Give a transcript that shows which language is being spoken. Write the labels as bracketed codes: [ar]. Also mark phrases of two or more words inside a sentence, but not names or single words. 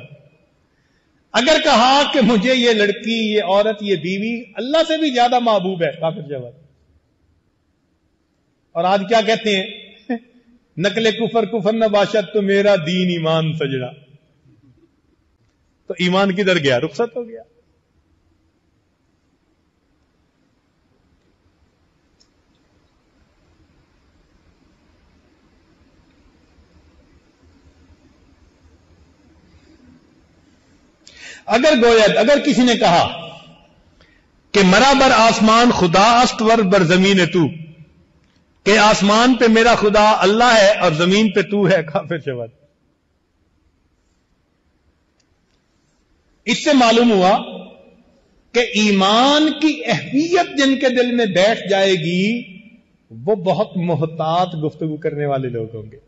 [ur] اگر کہا کہ مجھے یہ لڑکی، یہ عورت، یہ بیوی اللہ سے بھی زیادہ محبوب ہے، [fa] کافر شود. [ur] اور آج کیا کہتے ہیں؟ [fa] نقل کفر کفر نہ باشد [ur] تو میرا دین ایمان سجڑا. تو ایمان کدھر گیا؟ رخصت ہو گیا. [fa] اگر گوید، [ur] اگر کسی نے کہا کہ [fa] مرا بر آسمان خدا است ور بر زمین تو، [ur] کہ آسمان پہ میرا خدا اللہ ہے اور زمین پہ تو ہے، [fa] کافر شود. [ur] اس سے معلوم ہوا کہ ایمان کی اہمیت جن کے دل میں بیٹھ جائے گی وہ بہت محتاط گفتگو کرنے والے لوگ ہوں گے.